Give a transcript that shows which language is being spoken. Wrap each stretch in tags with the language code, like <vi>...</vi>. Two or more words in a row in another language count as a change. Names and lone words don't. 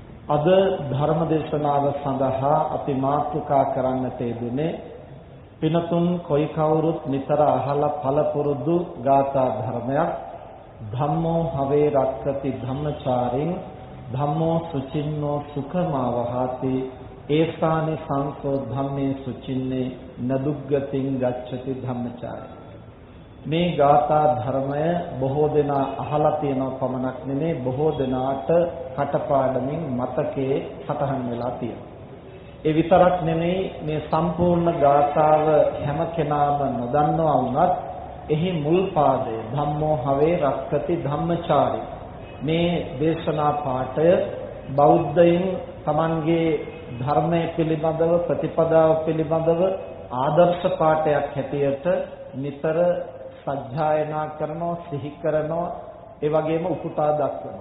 <si>අද ධර්ම දේශනාව සඳහා අපි මාතෘකා කරන්නට යෙදුනේ පිනතුන් කොයි කවුරුත් නිතර අහලා පළපුරුදු ගාථා ධර්මයක්</si> <pi>ධම්මෝ හවේ රක්ඛති ධම්මචාරින් ධම්මෝ සුචින්නෝ සුඛමාවහති ඒසානි සංසෝ ධම්මේ සුචින්නේ නදුග්ගතින් ගච්ඡති ධම්මචාරි.</pi> <si>මේ ගාථා ධර්මය බොහෝ දෙනා අහලා තියෙනව පමණක් නෙමෙයි බොහෝ දෙනාට කටපාඩමින් මතකයේ සටහන් වෙලා තියෙනවා. ඒ විතරක් නෙමෙයි මේ සම්පූර්ණ ගාථාව හැම කෙනාම නොදන්නවා වුණත් එහි මුල් පාදය</si> <pi>ධම්මෝ හවේ රක්ඛති ධම්මචාරි</pi> <si>මේ දේශනා පාඨය බෞද්ධයින් තමන්ගේ ධර්මයේ පිළිබඳව ප්‍රතිපදාව පිළිබඳව ආදර්ශ පාඨයක් හැටියට නිතර සජ්ජායනා කරනවා සිහි කරනවා ඒ වගේම උපුටා දක්වනවා.</si>